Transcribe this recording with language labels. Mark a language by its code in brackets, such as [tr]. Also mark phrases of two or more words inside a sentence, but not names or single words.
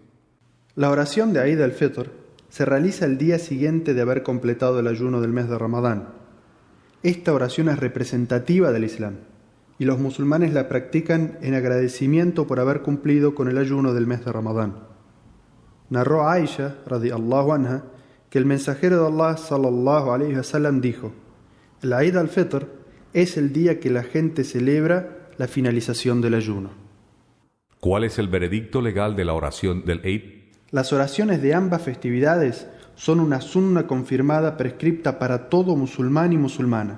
[es] La oración de Eid al-Fitr se realiza el día siguiente de haber completado el ayuno del mes de Ramadán. Esta oración es representativa del Islam, y los musulmanes la practican en agradecimiento por haber cumplido con el ayuno del mes de Ramadán. Narró Aisha, [ar] رضي الله عنها, [es] que el mensajero de Allah, [ar] صلى الله عليه وسلم, [es] dijo: el Eid al-Fitr es el día que la gente celebra la finalización del ayuno. ¿Cuál es el veredicto legal de la oración del Eid? Las oraciones de ambas festividades son una sunna confirmada prescripta para todo musulmán y musulmana.